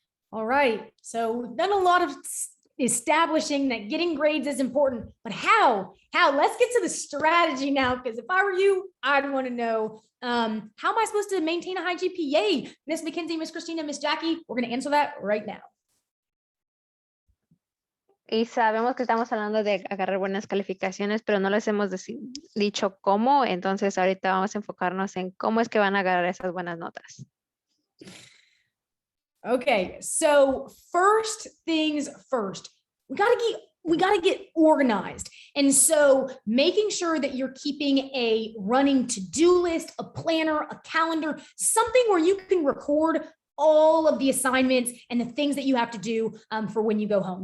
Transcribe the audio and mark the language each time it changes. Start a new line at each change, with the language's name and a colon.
English: All right, so we've done a lot of establishing that getting grades is important, but how? Let's get to the strategy now, because if I were you, I'd want to know, how am I supposed to maintain a high GPA? Miss Mackenzie, Miss Christina, Miss Jackie, we're going to answer that right now.
Spanish: Y sabemos que estamos hablando de agarrar buenas calificaciones, pero no les hemos dicho cómo, entonces ahorita vamos a enfocarnos en cómo es que van a agarrar esas buenas notas.
English: Okay, so first things first, we gotta get organized. And so making sure that you're keeping a running to-do list, a planner, a calendar, something where you can record all of the assignments and the things that you have to do for when you go home.